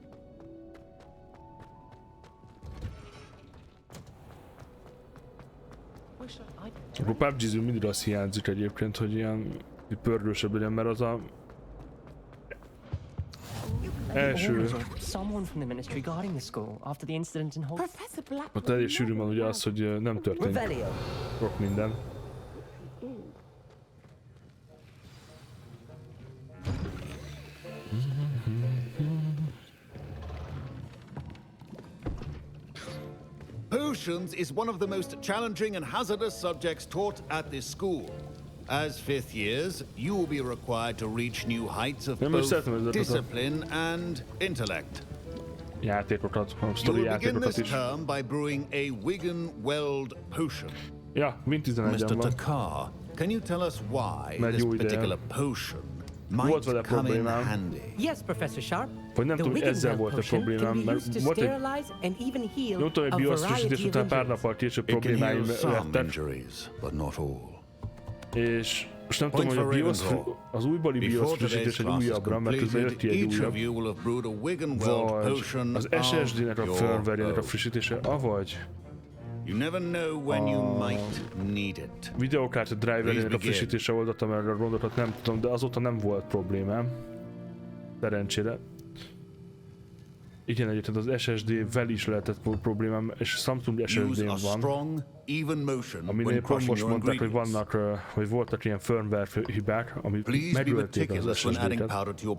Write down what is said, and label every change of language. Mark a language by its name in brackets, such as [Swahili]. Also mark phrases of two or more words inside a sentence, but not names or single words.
[Hungarian] Akkor PUBG-zünk mindig azt hiányzik egyébként, hogy ilyen pörgősebb legyen, mert az a első... Ott elég sűrű van ugye az, hogy nem történik sok minden. [English] Potions is one of the most challenging and hazardous subjects taught at this school. As fifth years, you will be required to reach new heights of both discipline and intellect. [Hungarian] Játékokat, a [English] You [Hungarian] sztori [English] will begin [Hungarian] játékokat [English] this is. term by brewing a Wigan Weld potion. [Hungarian] Ja, mind 11-en [English] Mr. [Hungarian] van. [English] Takar, can you tell us why [Hungarian] Megy [English] this [Hungarian] jó ideje. [English] particular potion [Hungarian] Volt vele [English] might come in [Hungarian] problémám. [English] handy? Yes, Professor Sharp. [Hungarian] Vagy nem tudom, hogy ezzel volt a problémám, mert volt egy... Nem tudom, egy bioszfrissítés után pár nappal később [English] It can [Hungarian] problémáim [English] heal some [Hungarian] lettek. [English] injuries, but not all. [Hungarian] És most nem tudom, hogy a az újbali bioszfrissítés egy újabbra, mert közben jött ki egy újabb. Vagy az SSD-nek a firmware-jének a frissítése, avagy [English] You never know when you might need it. [Hungarian] videokártya driver-jének a frissítése oldottam erre a gondokat, nem tudom, de azóta nem volt problémám. Szerencsére. Igen, egyébként az SSD-vel is lehetett problémám, és Samsung SSD-n van, aminél pont most mondták, hogy vannak, hogy voltak ilyen firmware hibák, ami megölték az SSD-ket.